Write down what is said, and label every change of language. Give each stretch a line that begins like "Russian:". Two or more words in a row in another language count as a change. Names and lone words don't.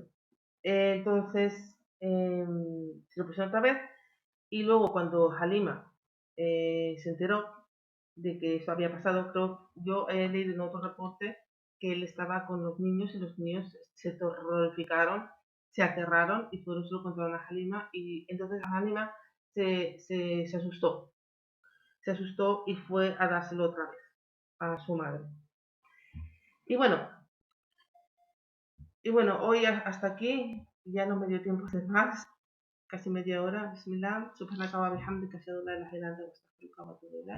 Spanish: Entonces, se lo pusieron otra vez y luego cuando Halima se enteró de que eso había pasado, yo he leído en otro reporte que él estaba con los niños y los niños se terrorificaron, se aterraron y por eso lo contaron a Halima y entonces Halima se asustó. Se asustó y fue a dárselo otra vez a su madre. Y bueno, hoy hasta aquí, ya no me dio tiempo de hacer más, casi media hora.
Arabic: بسم الله، سبحانك وبحمدك، أشهد أن لا إله إلا أنت، أستغفرك وأتوب إليك.